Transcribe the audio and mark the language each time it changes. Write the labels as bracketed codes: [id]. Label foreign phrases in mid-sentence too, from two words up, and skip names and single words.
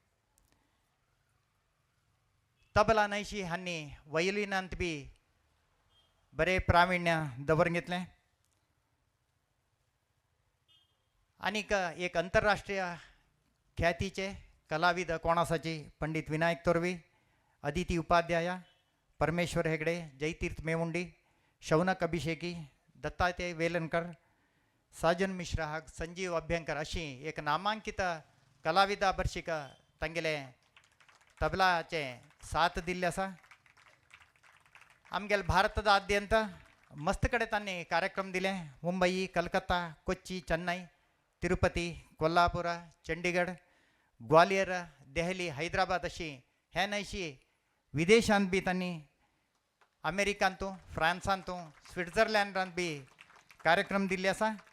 [kok] तबला न्हयशी हांणी वयलिनांत बी बरे प्राविण्य दवरून घेतलें. आनीक एक अंतरराष्ट्रीय ख्यातीचे कलाविद कोण आसाची पंडित विनायक तोरवी, अदिती उपाध्याय, परमेश्वर हेगडे, जयतीर्थ मेवुंडी, शौनक अभिषेकी, दत्तात्रय वेलणकर, साजन मिश्रा हाग संजीव अभ्यंकर अशी एक नामांकित कलाविदा बर्शीक तांगेले तबलाचे साथ दिल्ले आसा. आमगेले भारतदाद्यंत मस्त कಡೆ तांणी कार्यक्रम दिले. मुंबई, कलकत्ता, कोच्ची, चेन्नई, तिरुपती, कोल्हापूर, चंडीगड, ग्वालियर, दೆಹಲಿ, हैदराबाद अशी हे न्हयशी विदेशांत बी तांणी अमेरिकांतू, फ्रांसांतू, स्विट्झर्लँडांत बी कार्यक्रम दिल्ले आसा.